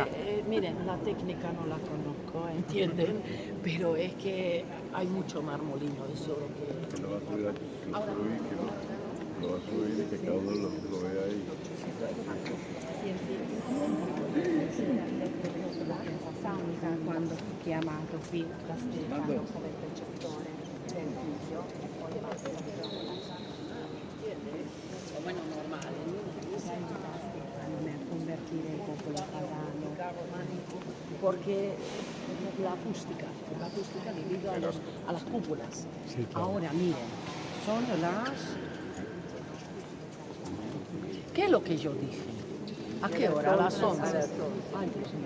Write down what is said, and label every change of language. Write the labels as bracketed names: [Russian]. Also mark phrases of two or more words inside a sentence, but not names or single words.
[Spanish] miren, la técnica no la conozco, ¿entienden? Pero es que hay mucho marmolino, eso lo que... Que lo va a subir aquí, que lo subí, que lo va a subir y que cada uno lo vea ahí. [Italian] Santa quando fu chiamato qui da Stefano come precettore del figlio e poi passa [Spanish] Bueno, normal. [Italian] aiuta Stefano a convertire il popolo pagano. [Spanish] Porque la acústica debido a las cúpulas. Sí, claro. Ahora, miren, son las... ¿Qué es lo que yo dije? ¿A qué hora? A las 11. Ay, Dios mío.